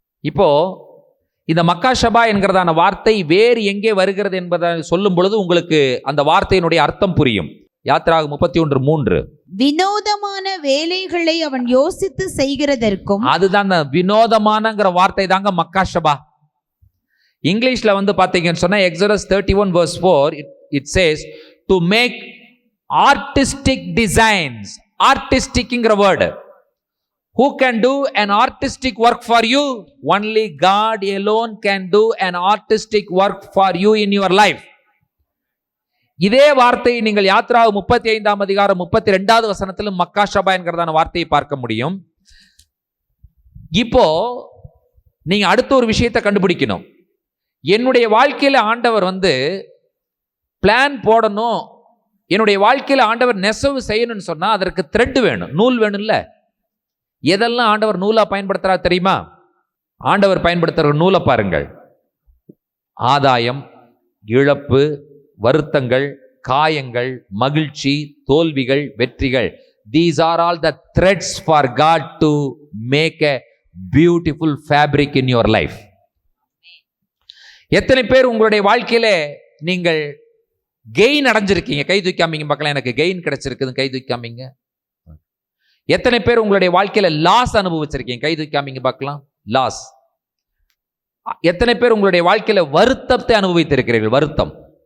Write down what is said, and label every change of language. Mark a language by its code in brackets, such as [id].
[ta] இப்போ இந்த மக்கா ஷபா என்கிறதான வார்த்தை வேறு எங்கே வருகிறது என்பதை சொல்லும் பொழுது உங்களுக்கு அந்த வார்த்தையினுடைய அர்த்தம் புரியும். யாத்திராகமம் 31:3. வினோதமான வேலைகளை அவன் யோசித்து செய்கிறதற்கும். அதுதான் வினோதமானங்கிற வார்த்தை தாங்க மக்கா ஷபா. இங்கிலீஷ்ல பாத்தீங்கன்னு சொன்னா [en] Exodus 31:4 it says to make artistic designs. Artisticங்கிற word. Who can do an artistic work for you? Only God alone can do an artistic work for you in your life. [ta] இதே வார்த்தையை நீங்கள் யாத்திராகமம் 35:32 மக்கா ஷபா என்கிறதான வார்த்தையை பார்க்க முடியும். இப்போ நீங்க அடுத்த ஒரு விஷயத்தை கண்டுபிடிக்கணும். என்னுடைய வாழ்க்கையில ஆண்டவர் பிளான் போடணும், என்னுடைய வாழ்க்கையில ஆண்டவர் நெசவு செய்யணும்னு சொன்னா அதற்கு த்ரெட் வேணும், நூல் வேணும்ல. எதெல்லாம் ஆண்டவர் நூலா பயன்படுத்துறா தெரியுமா? ஆண்டவர் பயன்படுத்துற நூலை பாருங்கள். ஆதாயம், இழப்பு, வருத்தங்கள், காயங்கள், மகிழ்ச்சி, தோல்விகள், வெற்றிகள். [en] These are all the threads for God to make a beautiful fabric in your life. [ta] எத்தனை பேர் உங்களுடைய வாழ்க்கையில நீங்கள் கெயின் அடைஞ்சிருக்கீங்க? கை தூக்காமீங்க பார்க்கலாம். எனக்கு கெயின் கிடைச்சிருக்குது, கை தூக்காமீங்க. எத்தனை பேர் உங்களுடைய வாழ்க்கையில லாஸ் அனுபவிச்சிருக்கீங்க? கை தூக்காமீங்க பார்க்கலாம். லாஸ். எத்தனை பேர் உங்களுடைய வாழ்க்கையில வருத்தத்தை அனுபவித்திருக்கிறீர்கள்? வருத்தம்.